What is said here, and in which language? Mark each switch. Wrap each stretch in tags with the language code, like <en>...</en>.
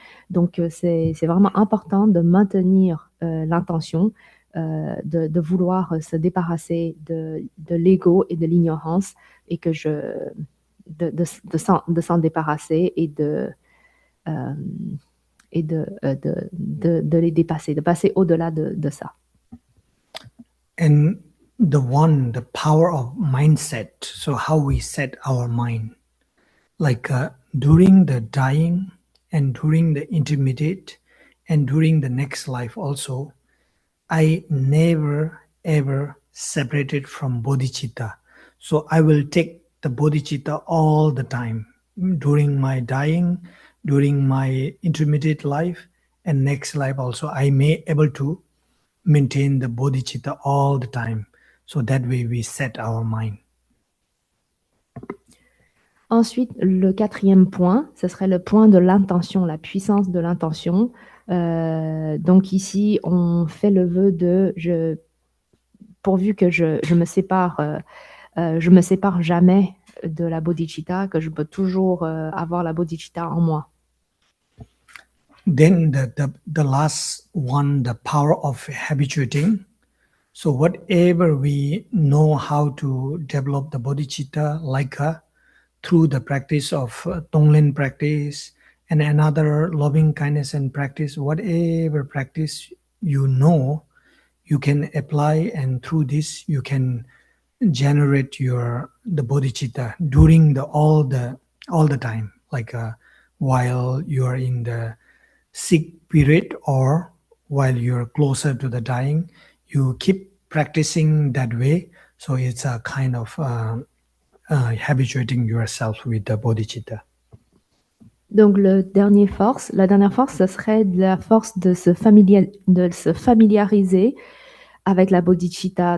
<fr>Donc, c'est vraiment important de maintenir l'intention de vouloir se débarrasser de l'ego et de l'ignorance et que de s'en débarrasser et de les dépasser, de passer au-delà de ça.</fr> <en>And the power of mindset, so how we set our mind, like during the dying and during the intermediate and during the next life also, I never ever separated from bodhicitta. So I will take the bodhicitta all the time during my dying, during my intermediate life and next life also. I may able to maintain the bodhicitta all the time. So that way we set our mind.</en> <fr>Ensuite, le quatrième point, ce serait le point de l'intention, la puissance de l'intention. Donc ici, on fait le vœu de pourvu que je me sépare jamais de la bodhicitta, que je peux toujours avoir la bodhicitta en moi.</fr> <en>Then the last one, the power of habituating. So whatever we know how to develop the bodhicitta, like through the practice of Tonglen practice and another loving kindness and practice, whatever practice you know, you can apply, and through this you can generate the bodhicitta during all the time, like while you are in the sick period or while you're closer to the dying, you keep practicing that way. So it's a kind of habituating yourself with the bodhicitta.</en> <fr>Donc la dernière force, ce serait la force de se familiariser avec la bodhicitta.</fr>